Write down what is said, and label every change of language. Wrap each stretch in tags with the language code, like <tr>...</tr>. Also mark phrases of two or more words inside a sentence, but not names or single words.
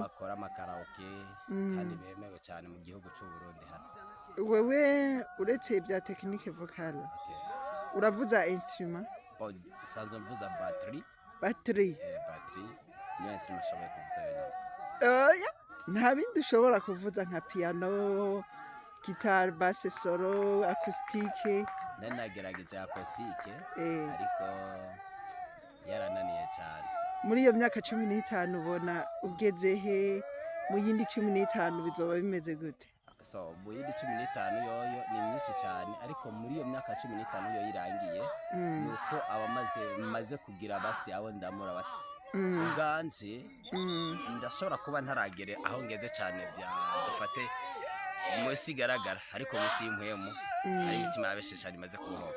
<rn>Bakora amakaraoke kandi bemewe cyane mu gihugu cy'u Burundi hano. Wewe uretse bya</rn> <fr>technique vocale,</fr> <rn>uravuza instrument? Sanzwe mvuza battery. Battery? Battery niyo instrument ashoboye kuvuza yonyine. Nta bindi ushobora kuvuza nka</rn> <en>piano, guitar, bass solo,</en> <rn>acoustique? Nagerageje acoustique ariko yarananiye cyane. Muri iyo myaka 15 ubona ugeze he? Mu yindi 15 bizoba bimeze gute? Mu yindi 15 yoyo ni myinshi cyane, ariko muri iyo myaka 15 yo irangiye nuko maze kugira basi abo ndamura basi ubwanje ndashobora kuba ntaragere aho ngeze cyane bya dufate mwese igaragara, ariko musi y'impwemu hari imitima yabeshi cyane imaze kubohoka.</rn>